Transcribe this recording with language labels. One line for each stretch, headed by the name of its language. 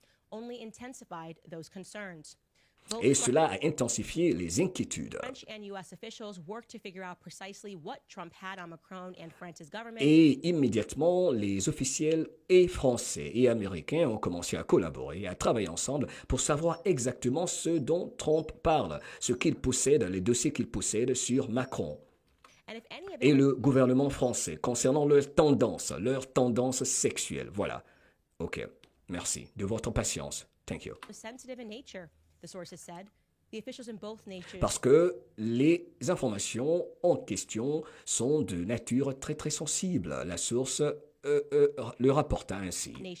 English: Only intensified those concerns.
French: Et cela a intensifié les inquiétudes.
English: French and U.S. officials worked to figure out precisely what Trump had on Macron and France's government.
French: Et immédiatement, les officiels et français et américains ont commencé à collaborer, à travailler ensemble pour savoir exactement ce dont Trump parle, ce qu'il possède, les dossiers qu'il possède sur Macron.
English: And if any of
French: Et
English: it
French: le gouvernement français concernant leur tendance sexuelle. Voilà. OK. Merci de votre patience.
English: Thank you. was sensitive in nature, the sources said. The officials in both nations
French: Parce que les informations en question sont de nature très très sensible. La source le rapporta ainsi.